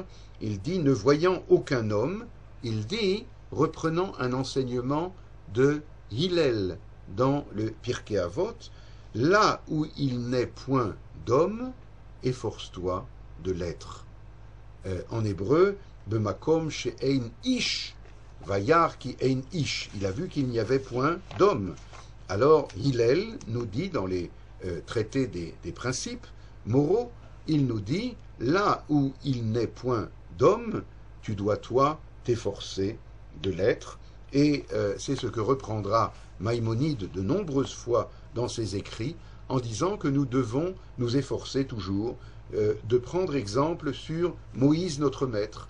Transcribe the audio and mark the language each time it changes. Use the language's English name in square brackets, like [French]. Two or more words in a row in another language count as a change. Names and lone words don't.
[French] Il dit, ne voyant aucun homme, il dit, reprenant un enseignement de Hillel dans le Pirkei Avot, là où il n'est point d'homme, efforce-toi de l'être. En hébreu, [Hebrew] במקום שאין איש וירא כי אין איש. [French] Il a vu qu'il n'y avait point d'homme. Alors, Hillel nous dit dans les traités des principes moraux, il nous dit, là où il n'est point d'homme, tu dois toi t'efforcer de l'être. Et c'est ce que reprendra Maïmonide de nombreuses fois dans ses écrits, en disant que nous devons nous efforcer toujours de prendre exemple sur Moïse notre maître.